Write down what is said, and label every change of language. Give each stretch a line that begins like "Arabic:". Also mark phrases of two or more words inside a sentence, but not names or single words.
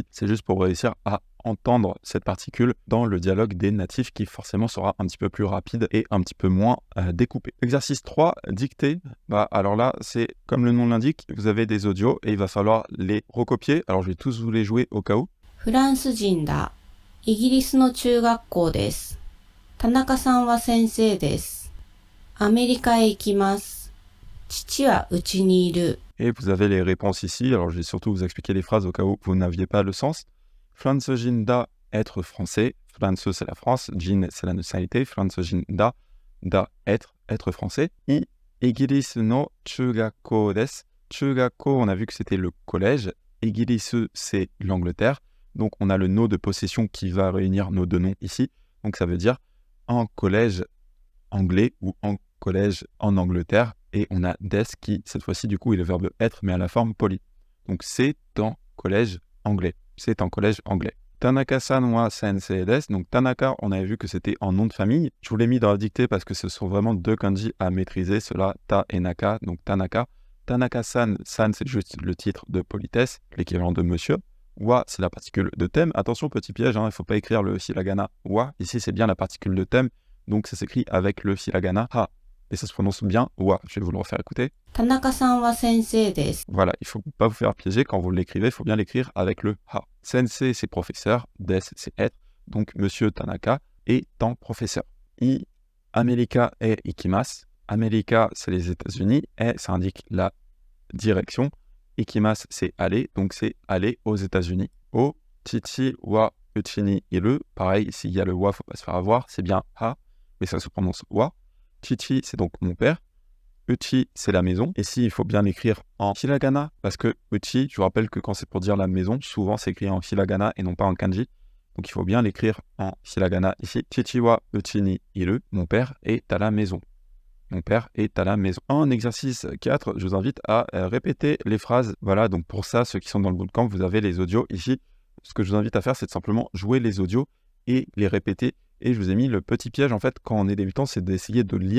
French: C'est juste pour réussir à entendre cette particule dans le dialogue des natifs qui forcément sera un petit peu plus rapide et un petit peu moins découpé. Exercice 3, dictée. Alors là, c'est comme le nom l'indique, vous avez des audios et il va falloir les recopier. Alors je vais tous vous les jouer au cas où.
Japanese: フランス人だ。イギリスの中学校です。田中さんは先生です。アメリカへ行きます。父はうちにいる。
French: Et vous avez les réponses ici. Alors je vais surtout vous expliquer les phrases au cas où vous n'aviez pas le sens.
Japanese: フランス人だ,
French: être français. Franse, c'est la France. Jin, c'est la nationalité.
Japanese: フランス人だ,
French: être français.
Japanese: I, イギリスの中学校です.
French: Chugakko, on a vu que c'était le collège. Igirisu, c'est l'Angleterre. Donc on a le no de possession qui va réunir nos deux noms ici. Donc ça veut dire un collège anglais ou un collège en Angleterre. Et on a des qui, cette fois-ci, du coup, est le verbe être, mais à la forme polie. Donc, c'est en collège anglais. C'est en collège anglais.
Japanese: 田中さんは先生です.
French: Donc, Tanaka, on avait vu que c'était en nom de famille. Je vous l'ai mis dans la dictée parce que ce sont vraiment deux kanji à maîtriser. Cela, ta et naka. Donc, Tanaka. Tanaka-san, san, c'est juste le titre de politesse, l'équivalent de monsieur. Wa, c'est la particule de thème. Attention, petit piège, il ne faut pas écrire le hiragana wa. Ici, c'est bien la particule de thème. Donc, ça s'écrit avec le hiragana ha. Et ça se prononce bien wa. Je vais vous le refaire écouter.
Japanese: 田中さんは先生です.
French: Voilà, il ne faut pas vous faire piéger. Quand vous l'écrivez, il faut bien l'écrire avec le ha. Sensei, c'est professeur. Des, c'est être. Donc, monsieur Tanaka étant professeur.
Japanese: I, アメリカへ行きます.
French: America, c'est les États-Unis. Et ça indique la direction. Ikimasu, c'est aller. Donc, c'est aller aux États-Unis.
Japanese: O, 父はうちにいる.
French: Pareil, s'il y a le wa, il ne faut pas se faire avoir. C'est bien ha, mais ça se prononce wa. Chichi, c'est donc mon père. Uchi, c'est la maison. Ici, il faut bien l'écrire en hiragana parce que uchi, je vous rappelle que quand c'est pour dire la maison, souvent c'est écrit en hiragana et non pas en kanji. Donc il faut bien l'écrire en hiragana ici.
Japanese: 父はうちにいる.
French: Mon père est à la maison. Mon père est à la maison. En exercice 4, je vous invite à répéter les phrases. Voilà, donc pour ça, ceux qui sont dans le bootcamp, vous avez les audios ici. Ce que je vous invite à faire, c'est de simplement jouer les audios et les répéter. Et je vous ai mis le petit piège, en fait, quand on est débutant, c'est d'essayer de lire.